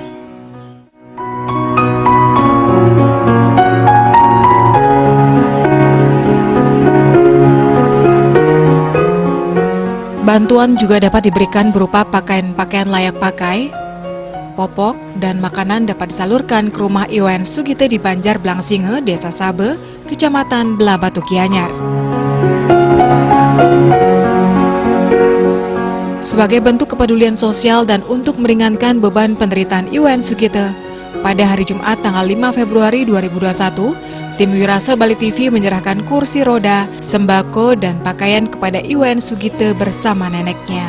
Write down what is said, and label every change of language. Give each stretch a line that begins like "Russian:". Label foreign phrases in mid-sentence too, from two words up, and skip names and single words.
Indonesian: Bantuan juga dapat diberikan berupa pakaian-pakaian layak pakai, popok, dan makanan dapat disalurkan ke rumah IWN Sugite di Banjar Blangsinge, Desa Sabe, Kecamatan Belabatu Gianyar. Sebagai bentuk kepedulian sosial dan untuk meringankan beban penderitaan IWN Sugite, pada hari Jumat tanggal 5 Februari 2021, tim Wirasa Bali TV menyerahkan kursi roda, sembako, dan pakaian kepada IWN Sugite bersama neneknya.